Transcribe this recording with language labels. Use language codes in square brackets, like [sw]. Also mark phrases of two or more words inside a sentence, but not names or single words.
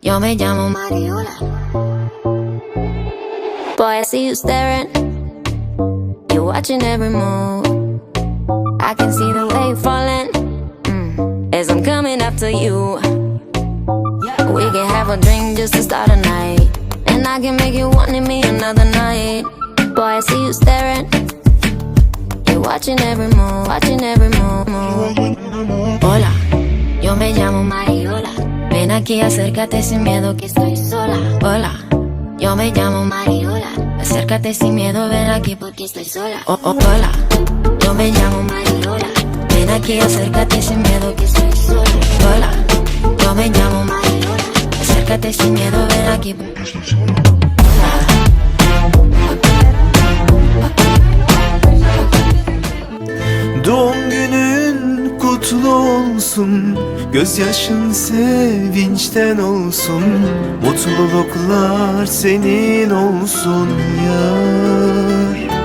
[es] me llamo Mariola. [en] Boy, I see you staring. You're watching every move. I can see the way you're falling as I'm coming after you. We can have a drink just to start a night, and I can make you want me another night. Boy, I see you staring. You're watching every move, watching every move. [es] Hola, yo me llamo Mariola. Ven aquí, acércate sin miedo que estoy sola. Hola, yo me llamo Mariola. Acércate sin miedo, ven aquí porque estoy sola. Hola, yo me llamo Mariola. Ven aquí, acércate sin miedo que estoy sola. Hola, yo me llamo Mariola. Acércate sin miedo, ven aquí porque estoy sola. [tr] Doğum günün kutlu olsun, gözyaşın sevinçten olsun, mutluluklar senin olsun yar.